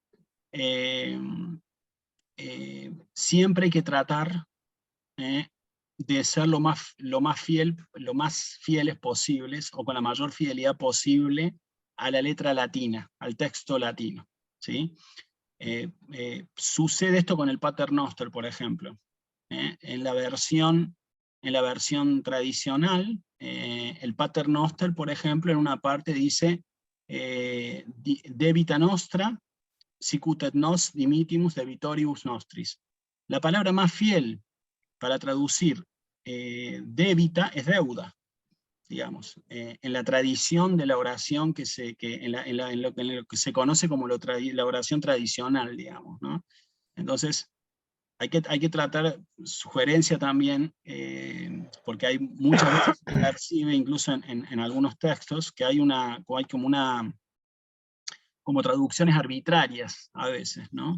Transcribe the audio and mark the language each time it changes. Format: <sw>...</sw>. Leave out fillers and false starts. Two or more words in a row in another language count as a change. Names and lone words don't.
<es>Siempre hay que tratar de ser lo más fieles posibles, o con la mayor fidelidad posible, a la letra latina, al texto latino, ¿sí? Sucede esto con el Pater Noster, por ejemplo. En la versión tradicional, el Pater Noster, por ejemplo, en una parte dice</es> <la>debita nostra, sicut et nos dimitimus debitoribus nostris.</la> <es>La palabra más fiel para traducir débita es deuda, digamos, en la tradición de la oración en lo que se conoce como la oración tradicional, digamos, ¿no? Entonces, hay que tratar, sugerencia también, porque hay muchas veces se percibe, incluso en algunos textos, que hay como traducciones arbitrarias a veces, ¿no?</es>